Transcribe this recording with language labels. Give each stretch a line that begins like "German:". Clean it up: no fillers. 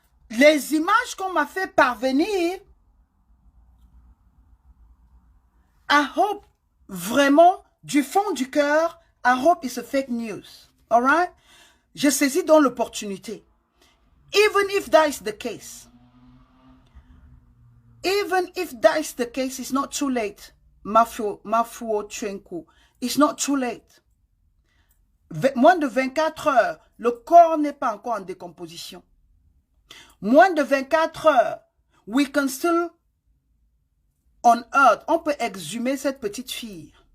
French: Les images qu'on m'a fait parvenir,
English: I hope
French: vraiment du fond du cœur,
English: I hope it's a fake news. All right?
French: Je saisis donc l'opportunité.
English: Even if that is the case. Even if that is the case, it's not too late. Mafuo Chenku. It's not too late.
French: Moins de 24 heures, le corps n'est pas encore en décomposition. Moins de 24 heures,
English: we can still on earth,
French: on peut exhumer cette petite fille.